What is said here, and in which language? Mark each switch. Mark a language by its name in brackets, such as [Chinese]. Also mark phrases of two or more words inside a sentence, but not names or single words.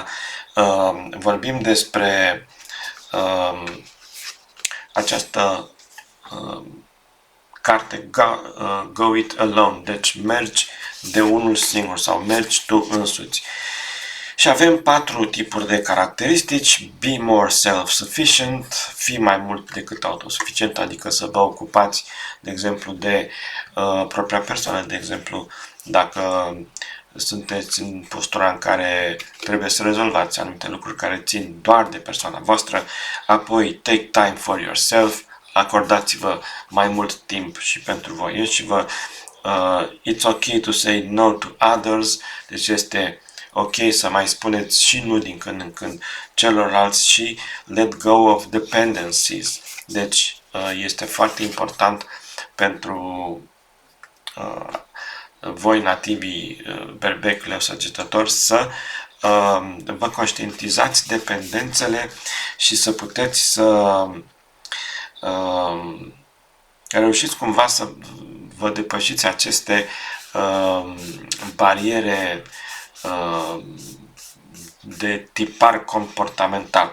[Romanian] Vorbim despre această carte Go It Alone, deci mergi de unul singur sau mergi tu însuți. Și avem patru tipuri de caracteristici: [English] be more self-sufficient, [Romanian] fi mai mult decât autosuficient, adică să vă ocupați, de exemplu, de propria persoană, de exemplu, dacă sunteți în postura în care trebuie să rezolvați anumite lucruri care țin doar de persoana voastră, apoi [English] take time for yourself, [Romanian] acordați-vă mai mult timp și pentru voi și vă [English] it's okay to say no to others, [Romanian] deci este ok să mai spuneți și nu din când în când celorlalți și [English] let go of dependencies. [Romanian] Deci este foarte important pentru voi nativii berbec, leu, săgetător să vă conștientizați dependențele și să puteți să reușiți cumva să vă depășiți aceste bariere de tipar comportamental.